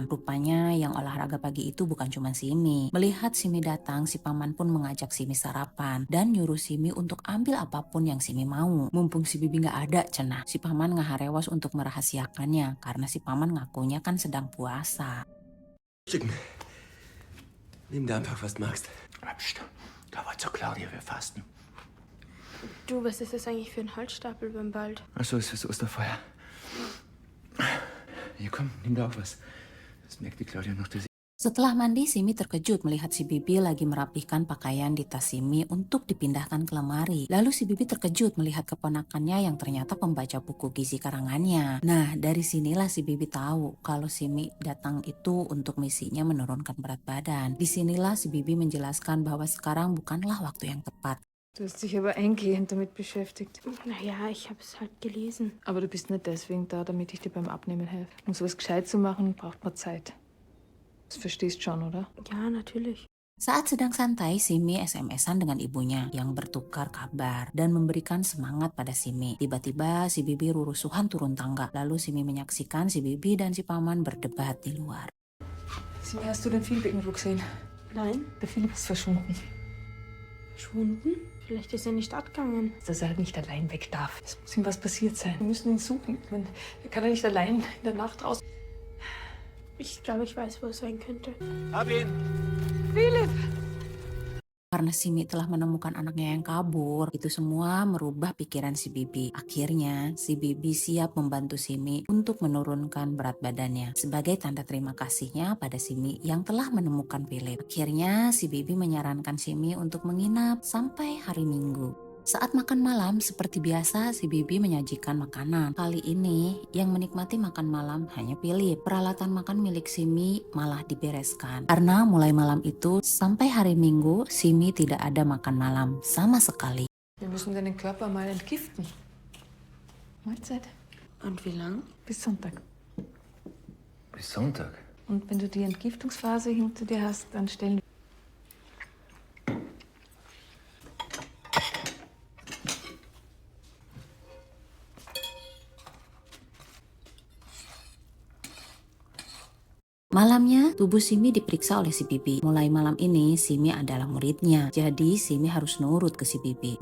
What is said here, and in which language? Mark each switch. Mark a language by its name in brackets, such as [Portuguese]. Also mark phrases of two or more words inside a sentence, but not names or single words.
[Indonesian] Rupanya yang olahraga pagi itu bukan cuma Simi. Melihat Simi datang, si paman pun mengajak Simi sarapan dan nyuruh Simi untuk ambil apapun yang Simi mau. Mumpung si Bibi nggak ada, cenah. Si paman ngaharewas untuk merahasiakannya karena si paman ngakunya kan sedang puasa. [German] Schicken. Nimm dir einfach, was du magst. Psst. Da war zu Claudia, wir fasten. Du, was ist das eigentlich für ein Holzstapel beim Wald? Ach so, ist fürs Osterfeuer. Hier, komm, nimm da auch was. Das merkt die Claudia noch, dass [Indonesian] Setelah mandi, Simi terkejut melihat si Bibi lagi merapihkan pakaian di tas Simi untuk dipindahkan ke lemari. Lalu si Bibi terkejut melihat keponakannya yang ternyata pembaca buku gizi karangannya. Nah, dari sinilah si Bibi tahu kalau Simi datang itu untuk misinya menurunkan berat badan. Disinilah si Bibi menjelaskan bahwa sekarang bukanlah waktu yang tepat. [German] Du hast dich aber eingehend damit beschäftigt. Naja, ich habe es halt gelesen. Aber du bist nicht deswegen da, damit ich dir beim Abnehmen helfe. Um sowas gescheit zu machen, braucht man Zeit. Das verstehst schon, oder? Ja, natürlich. [Indonesian] Saat sedang santai, Simi SMS-an dengan ibunya yang bertukar kabar dan memberikan semangat pada Simi. Tiba-tiba si Bibi rurusuhan turun tangga. Lalu Simi menyaksikan si Bibi dan si paman berdebat di luar. [German] Simi, hast du den Philipp irgendwo gesehen? Nein, Der Philipp ist verschwunden. verschwunden? Vielleicht ist er nicht abgegangen. Dass er halt nicht allein weg darf. Es muss ihm was passiert sein. Wir müssen ihn suchen. Er kann ja nicht allein in der Nacht raus. Ich glaube, ich weiß, wo es sein könnte. Hab ihn! [Indonesian] Karena Simi telah menemukan anaknya yang kabur, itu semua merubah pikiran si Bibi. Akhirnya, si Bibi siap membantu Simi untuk menurunkan berat badannya sebagai tanda terima kasihnya pada Simi yang telah menemukan Philip. Akhirnya, si Bibi menyarankan Simi untuk menginap sampai hari Minggu. Saat makan malam, seperti biasa, si Bibi menyajikan makanan. Kali ini, yang menikmati makan malam hanya Philip. Peralatan makan milik Simi malah dibereskan. Karena mulai malam itu, sampai hari Minggu, Simi tidak ada makan malam sama sekali. [German] Wir müssen deinen Körper mal entgiften. Mahlzeit. Und wie lang? Bis Sonntag. Bis Sonntag. Und wenn du die Entgiftungsphase hinter dir hast, dann stellen wir... [Indonesian] Malamnya, tubuh Simi diperiksa oleh si Bibi. Mulai malam ini, Simi adalah muridnya. Jadi, Simi harus nurut ke si Bibi.